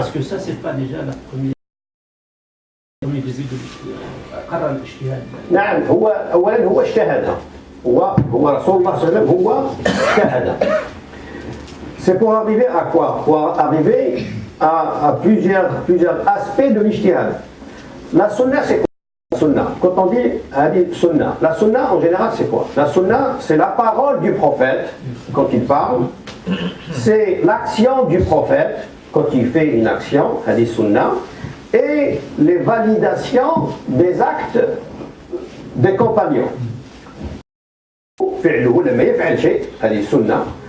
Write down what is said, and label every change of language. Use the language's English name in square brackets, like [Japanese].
[French] Est-ce que ça c'est pas déjà la première visite de [Arabic] قرر الاجتهاد؟ نعم أولا هو اجتهد. هو رسول الله صلى الله عليه وسلم هو اجتهد. [French] C'est pour arriver à quoi? Pour arriver à plusieurs aspects de l'ijtihad. La sunna c'est quoi? La sunna. Quand on dit hadith sunna, la sunna en général c'est quoi? La sunna c'est la parole du prophète quand il parle, c'est l'action du prophète quand il fait une action, hadith sunna, et les validations des actes des compagnons. [Arabic] فعله لما يفعل شيء هذه سنة